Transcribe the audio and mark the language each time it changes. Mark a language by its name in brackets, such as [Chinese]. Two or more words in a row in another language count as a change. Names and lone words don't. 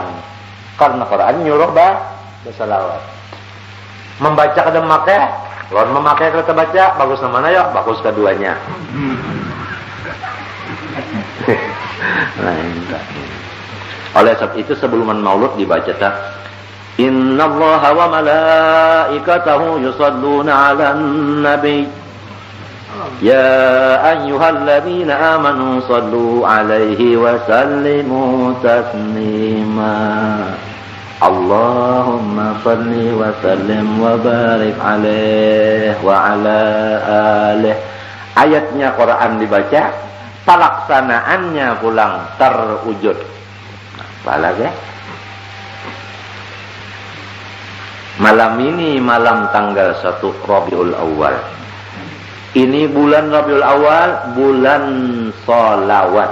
[Indonesian] Karena Quran nyuruh bersalawat. [Banjar] Membaca kada memakai, lawan memakai kada baca, bagus mana ya? [Indonesian] Bagus keduanya. Oleh sebab itu sebelum Maulud dibaca tak [Arabic] إن الله وملائكته يصلون على النبي يا أيها الذين آمنوا صلوا عليه وسلموا تسليما اللهم صل وسلم وبارك عليه وعلى آله. [Banjar] Ayatnya Quran dibaca, pelaksanaannya pulang terwujud. [Indonesian] Apalagi malam ini malam tanggal 1 Rabiul Awal. Ini bulan Rabiul Awal, bulan salawat.